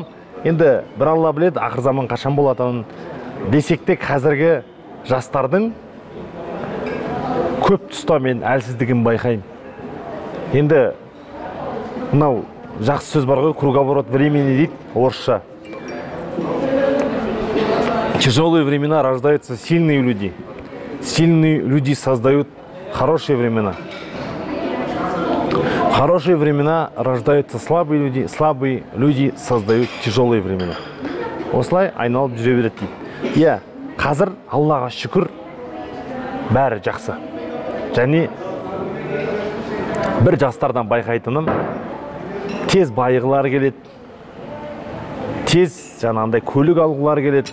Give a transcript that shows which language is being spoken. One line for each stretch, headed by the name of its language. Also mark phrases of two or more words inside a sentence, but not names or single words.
Kazakh: Енді бір Алла біледі, ақыр заман қашан болатынын. Десек те қазіргі жастардың көп тұста мен әлсіздігін байқаймын. Енді мынау жақсы сөз бар ғой,
Russian: круговорот времени
Kazakh: дейді орысша.
Russian: Тяжелые времена рождаются сильные люди. Сильные люди создают хорошие времена. Хорошие времена рождаются слабые люди создают тяжелые времена.
Kazakh: Осылай айналып жүре береді дейді. Иә, қазір Аллаға шүкір бәрі жақсы. Және бір жастардан байқайтыным, тез байығылар келеді, тез жаңағындай көлік алғылар келеді.